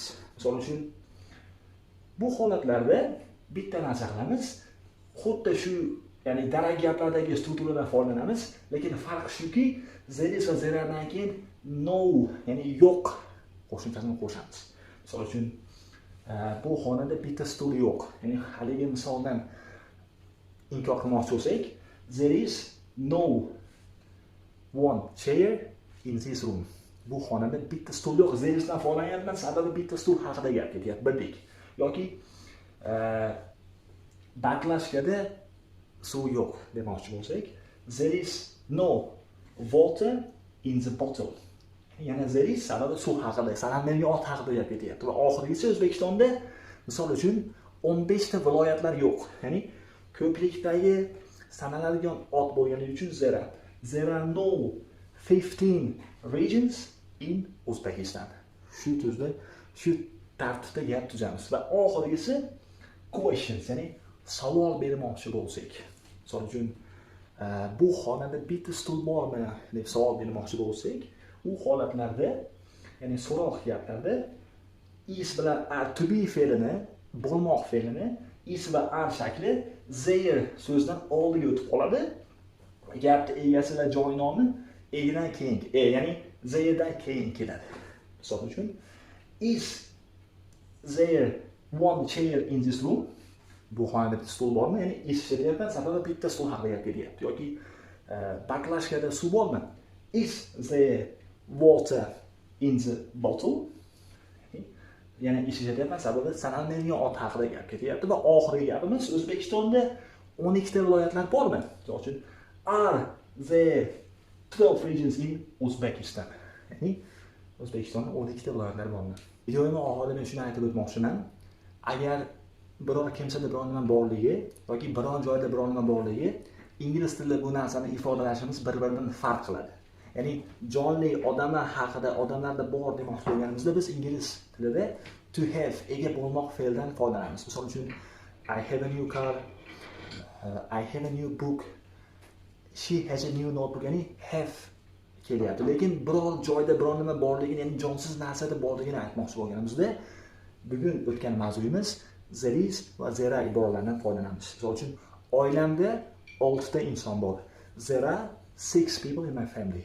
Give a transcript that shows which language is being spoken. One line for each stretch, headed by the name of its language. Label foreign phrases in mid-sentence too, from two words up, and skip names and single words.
Uzbek: Misol uchun bu holatlarda bitta narsa qilamiz, xuddi shu ya'ni darak gaplardagi strukturadan foydalanamiz, lekin farqi shuki, zeriz va zeradan keyin no, ya'ni yo'q qo'shimchasini qo'shamiz. Misol uchun bu xonada bitta stul yo'q. Ya'ni haligi misoldan inkor qilmoqchi bo'lsak,
English: there is no one chair in this room.
Uzbek: Bu xonada bitta stul yo'q.
English: There isdan
Uzbek: foydalanyapman, sababi bitta stul haqida gap ketyapti, bildik. Yoki baklashkada suv yo'q demoqchi bo'lsak,
English: there is no water in the bottle.
Uzbek: Yana
English: there is
Uzbek: sababi suv haqida, sanalmaydigan ot haqida gap ketyapti. Va oxirgisi O'zbekistonda misol uchun 15 ta viloyatlar yo'q. Ya'ni ko'plikdagi sanaladigan ot bo'lganligi uchun zera.
English: There are no 15 regions in Uzbekistan.
Uzbek: Shu tuzda, shu tartibda gap tuzamiz. Va oxirgisi questions, ya'ni savol bermoqchi bo'lsak. Misol uchun bu xonada bitta stul bormi deb savol bermoqchi bo'lsak, u holatlarda, ya'ni so'roq gaplarda is bilan are
English: to be
Uzbek: fe'lini, bo'lmoq fe'lini is va are shakli there so'zdan oldiga o'tib qoladi. Gapning egasi va joy nomi egidan keyin, ya'ni theredan keyin keladi. Misol uchun
English: is there one chair in this room?
Uzbek: Bu xonada bitta stul bormi? Ya'ni is deyapman, sababi bitta stul haqida gap ketyapti. Yoki baklashkada suv bormi?
English: Is there water in the bottle?
Uzbek: Yana ishlayapman, sababi sanalmaydigan ot haqida gap ketyapti. Va oxirgi gapimiz O'zbekistonda 12 ta viloyatlar bormi? Misol uchun
English: are there 12 regions in Uzbekistan?
Uzbek: Ya'ni O'zbekistonda 12 ta viloyatlar bormi? Videoning oxirida men shuni aytib o'tmoqchiman. Agar biror kimsada biror nima borligi yoki biror joyda biror nima borligi, ingliz tilida bu narsani ifodalashimiz bir-biridan farq qiladi. Ya'ni jonli odamlar haqida, odamlarda bor demoqchi bo'lganimizda biz ingliz tilida
English: to have
Uzbek: ega bo'lmoq fe'ldan foydalanamiz. Misol uchun
English: I have a new car, I have a new book, she has a new notebook,
Uzbek: ya'ni have kelyapti. Lekin biror joyda biror nima borligini, ya'ni jonsiz narsada borligini aytmoqchi bo'lganimizda bugun o'tgan mavzuyimiz
English: there is
Uzbek: va there iboralaridan foydalanamiz. Misol uchun oilamda 6 ta inson bor.
English: There are 6 people in my family.